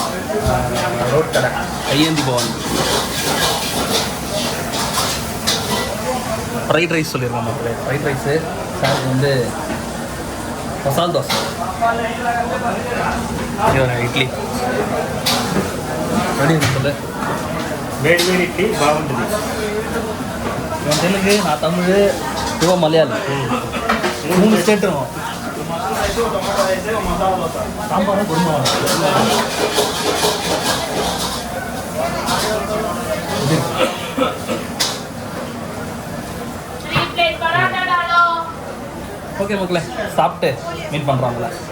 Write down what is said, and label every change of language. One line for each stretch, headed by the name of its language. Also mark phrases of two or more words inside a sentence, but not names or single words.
Tamil: ரோட் கடை கையேந்தி பவன்.
English: fried rice
Tamil: சொல்லியிருக்கோம் மக்களே.
English: fried rice
Tamil: சார் வந்து மசால் தோசை, இட்லி ரெடி சொல்லு.
Telugu: వేడి వేడి ఇడ్లీ బాగుంటుంది.
Tamil: இவன் தெலுங்கு, நான் தமிழ், இவன் மலையாளம். 3 ஸ்டேட்டும் சாம்பார் குருமா. ஓகே மக்களே, சாப்பிட்டு மீட் பண்ணுறாங்களே.